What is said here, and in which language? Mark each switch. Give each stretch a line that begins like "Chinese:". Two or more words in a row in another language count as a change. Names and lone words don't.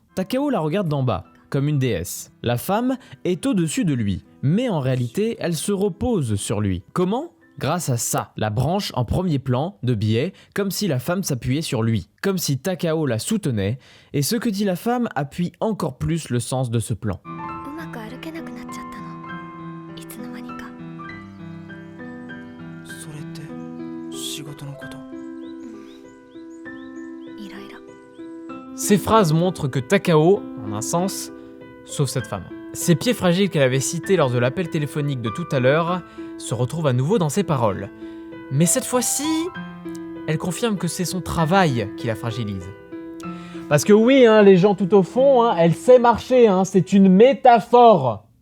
French: Takao la regarde d'en bas, comme une déesse. La femme est au-dessus de lui, mais en réalité, elle se repose sur lui. Comment ? Grâce à ça, la branche en premier plan, de biais, comme si la femme s'appuyait sur lui, comme si Takao la soutenait, et ce que dit la femme appuie encore plus le sens de ce plan.
Japanese: うまく歩けなくなっちゃったのいつの間にかそれって仕事のこといろいろ
French: Ces phrases montrent que Takao, en un sens, sauve cette femme. Ces pieds fragiles qu'elle avait cités lors de l'appel téléphonique de tout à l'heure se retrouvent à nouveau dans ses paroles. Mais cette fois-ci, elle confirme que c'est son travail qui la fragilise. Parce que oui, hein, les gens tout au fond, hein, elle sait marcher, hein, c'est une métaphore.